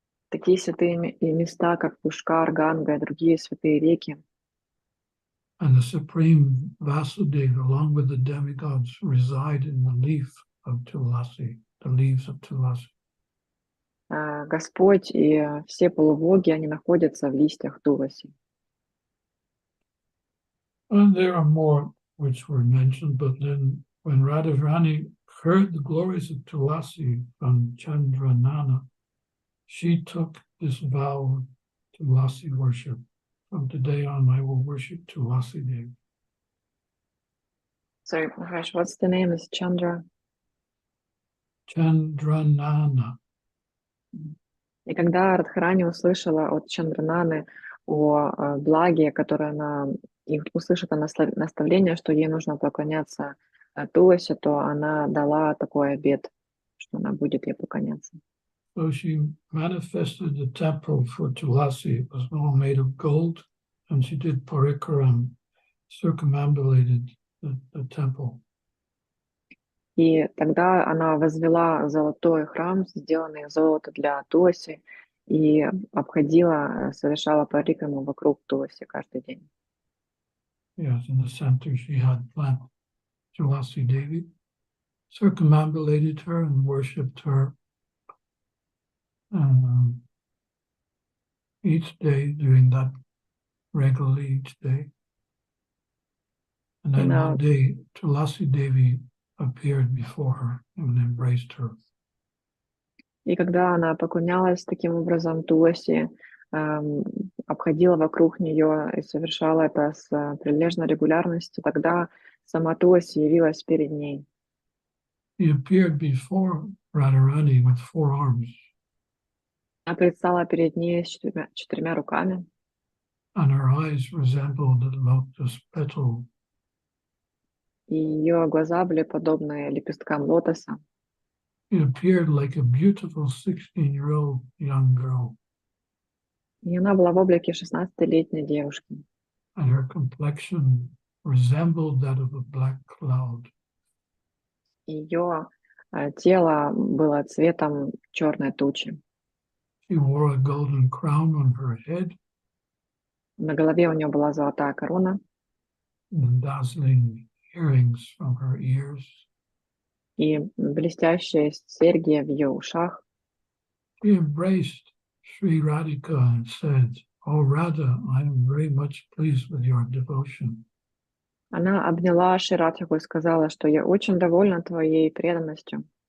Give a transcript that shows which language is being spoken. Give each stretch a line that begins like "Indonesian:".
Russian: Такие святые места, как Пушкар, Ганга и другие святые реки,
English: and the supreme Vasudeva, along with the demigods, reside in the leaf of Tulasi, the leaves of Tulasi.
Russian: Господь и все полубоги, они находятся в листьях Туласи.
English: And there are more which were mentioned, but then when Radharani heard the glories of Tulasi from Chandranana, she took this vow of Tulasi worship. From today on, I will worship Tulasi Devi. Sorry, Maharaj, what's the name? Is Chandra? Chandranana.
Russian: И когда Радхарани услышала от Чандрананы о благе, которое она услышит наставление, что ей нужно поклоняться Туласи, то она дала такой обет, что она будет ей поклоняться.
English: So she manifested the temple for Tulasi. It was all made of gold, and she did parikaram, circumambulated the temple.
Russian: И тогда она возвела золотой храм, сделанный из золота для Туласи, и обходила, совершала парикраму вокруг Туласи каждый день.
English: Yes, in the center she had planted Tulasi Devi, circumambulated her and worshipped her each day, doing that regularly each day. And
Russian: И,
English: then one day, Tulasi Devi appeared before her and embraced her.
Russian: и когда она поклонялась таким образом Туласи, обходила вокруг нее и совершала это с прилежной регулярностью, тогда сама Туласи явилась перед ней.
English: He appeared before Radharani with 4 arms,
Russian: Она предстала перед ней с четырьмя руками,
English: and her eyes resembled the lotus petal.
Russian: и ее глаза были подобны лепесткам лотоса.
English: It appeared like a beautiful 16-year-old young girl,
Russian: И она была в облике 16-летней девушки.
English: and her complexion resembled that of a black cloud.
Russian: Ее тело было цветом черной тучи.
English: She wore a golden crown on her head,
Russian: На голове у нее была золотая корона
English: and dazzling earrings from her ears.
Russian: и блестящие серьги в ее ушах.
English: She embraced Sri Radhika and said, "Oh Radha, I am very much pleased with your devotion.
Russian: Она обняла Ширадхику и сказала, что я очень довольна твоей преданностью.